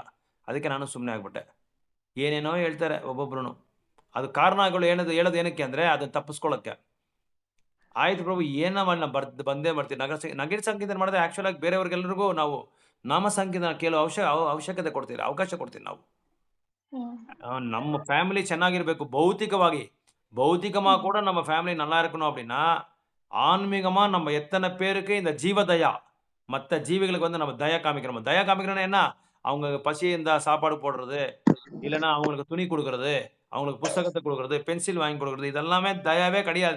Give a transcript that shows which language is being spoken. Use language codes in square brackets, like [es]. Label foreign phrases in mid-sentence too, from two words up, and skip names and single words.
[kn] ಅದಕ್ಕೆ ನಾನು ಸುಮ್ಮನೆ ಆಗ್ಬಿಟ್ಟೆ. ಏನೇನೋ ಹೇಳ್ತಾರೆ ಒಬ್ಬೊಬ್ರು. ಅದು ಕಾರಣಗಳು ಹೇಳೋದು ಏನಕ್ಕೆ ಅಂದರೆ ಅದನ್ನು ತಪ್ಪಿಸ್ಕೊಳ್ಳೋಕ್ಕೆ. ಆಯ್ತು ಪ್ರಭು, ಏನೋ ಮಾಡಿ ನಾವು ಬಂದೇ ಬರ್ತೀವಿ. ನಗರ ಸಂಕೀರ್ತನೆ ಮಾಡಿದ್ರೆ ಆ್ಯಕ್ಚುಲಾಗಿ ಬೇರೆಯವ್ರಿಗೆಲ್ಲರಿಗೂ ನಾವು ನಾಮ ಸಂಕೀರ್ತನ ಕೇಳೋ ಅವಶ್ಯಕತೆ ಕೊಡ್ತೀವಿ, ಅವಕಾಶ ಕೊಡ್ತೀವಿ ನಾವು. [ta] நம்ம ஃபேமிலி ಚೆನ್ನಾಗಿರಬೇಕು பௌத்திகமாக கூட நம்ம ஃபேமிலி நல்லா இருக்கணும். அப்படின்னா ஆன்மீகமாக நம்ம எத்தனை பேருக்கு இந்த ஜீவதயா, மற்ற ஜீவிகளுக்கு வந்து நம்ம தயா காமிக்கிறோம். தயா காமிக்கிறோன்னா என்ன, அவங்க பசி இருந்தால் சாப்பாடு போடுறது, இல்லைன்னா அவங்களுக்கு துணி கொடுக்கறது, அவங்களுக்கு புஸ்தகத்தை கொடுக்கறது, பென்சில் வாங்கி கொடுக்கறது, இதெல்லாமே தயாவே கிடையாது.